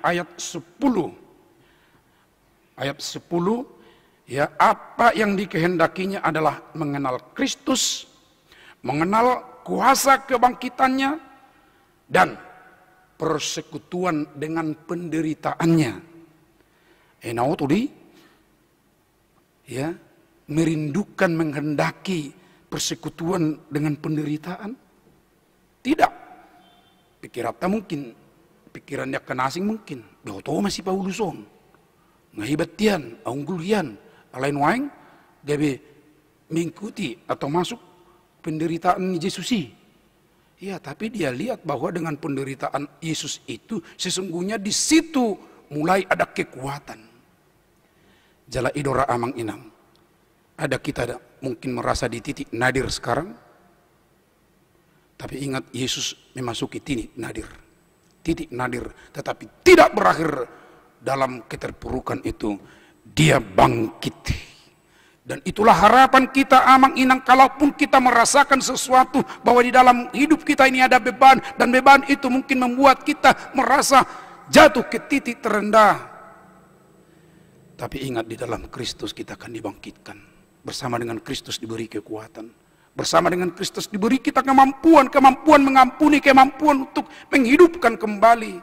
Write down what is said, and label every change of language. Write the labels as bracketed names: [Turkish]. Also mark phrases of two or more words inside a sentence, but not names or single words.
[Indonesian] Ayat 10 ya, apa yang dikehendakinya adalah mengenal Kristus, mengenal kuasa kebangkitannya, dan persekutuan dengan penderitaannya. Enau tadi, ya, merindukan, menghendaki persekutuan dengan penderitaan? Tidak. Pikirannya mungkin, pikirannya kena asing mungkin. [Batak Toba] Behoto masih Pauluson, ngahibatian, aunggulian. Alain waeng, [Indonesian] dia mengikuti atau masuk penderitaan Yesus. Ya, tapi dia lihat bahwa dengan penderitaan Yesus itu sesungguhnya di situ mulai ada kekuatan. [Batak Toba] Jala idora amang inang. [Indonesian] Ada kita mungkin merasa di titik nadir sekarang. Tapi ingat Yesus memasuki titik nadir. Titik nadir, tetapi tidak berakhir dalam keterpurukan itu. Dia bangkit. Dan itulah harapan kita [Batak Toba] amang inang, [Indonesian] kalaupun kita merasakan sesuatu bahwa di dalam hidup kita ini ada beban, dan beban itu mungkin membuat kita merasa jatuh ke titik terendah. Tapi ingat, di dalam Kristus kita akan dibangkitkan. Bersama dengan Kristus diberi kekuatan. Bersama dengan Kristus diberi kita kemampuan mengampuni, kemampuan untuk menghidupkan kembali.